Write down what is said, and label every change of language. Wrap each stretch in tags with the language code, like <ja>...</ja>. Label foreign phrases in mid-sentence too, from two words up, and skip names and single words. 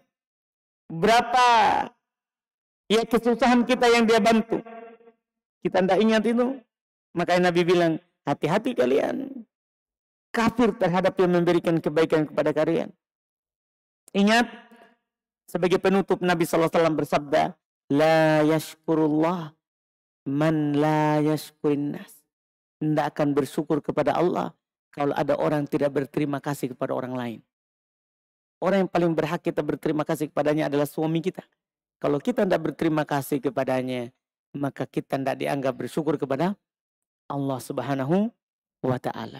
<id>Berapa ya kesusahan kita yang dia bantu. Kita tidak ingat itu. Makanya Nabi bilang, hati-hati kalian. Kafir terhadap yang memberikan kebaikan kepada kalian. Ingat, sebagai penutup Nabi SAW bersabda,</id> <ar>لا يشكر الله من لا يشكر الناس.</ar> <id>Tidak akan bersyukur kepada Allah kalau ada orang tidak berterima kasih kepada orang lain. Orang yang paling berhak kita berterima kasih kepadanya adalah suami kita. Kalau kita tidak berterima kasih kepadanya, maka kita tidak dianggap bersyukur kepada Allah</id> <ar>سبحانه وتعالى.</ar>